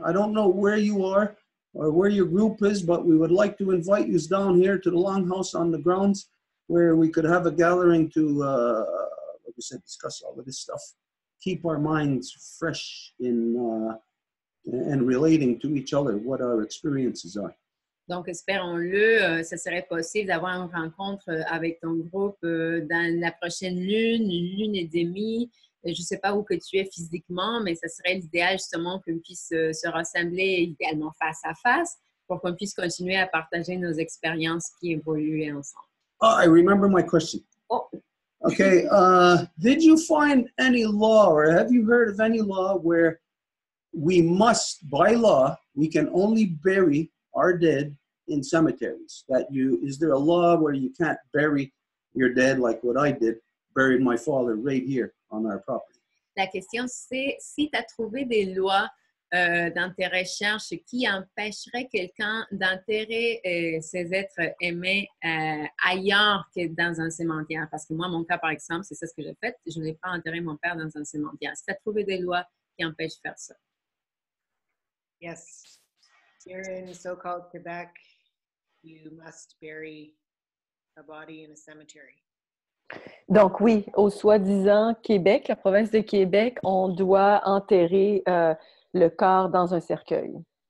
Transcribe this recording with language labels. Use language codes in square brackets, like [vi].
[en] I don't know where you are or where your group is, but we would like to invite you down here to the Longhouse on the grounds where we could have a gathering to, like I said, discuss all of this stuff. Keep our minds fresh in and relating to each other what our experiences are. [fr] Donc, espérons-le, ce serait possible d'avoir une rencontre avec ton groupe dans la prochaine lune, une lune et demie. Je ne sais pas où que tu es physiquement, mais ce serait l'idéal justement qu'on puisse se rassembler idéalement face à face pour qu'on puisse continuer à partager nos expériences qui évoluent ensemble. [en] Oh, I remember my question. Oh. Okay, did you find any law or have you heard of any law where we must, by law, we can only bury our dead in cemeteries? Is there a law where you can't bury your dead like what I did, buried my father right here on our property? [fr] La question, c'est si tu as trouvé des lois dans tes recherches qui empêcheraient quelqu'un d'enterrer ses êtres aimés ailleurs que dans un cimetière. Parce que moi, mon cas, par exemple, c'est ça ce que j'ai fait. Je n'ai pas enterré mon père dans un cimetière. Si tu as trouvé des lois qui empêchent de faire ça. [en] Yes. Here in so-called Quebec, you must bury a body in a cemetery. [fr] Donc oui, au soi-disant Québec, la province de Québec, on doit enterrer le corps dans un cercueil.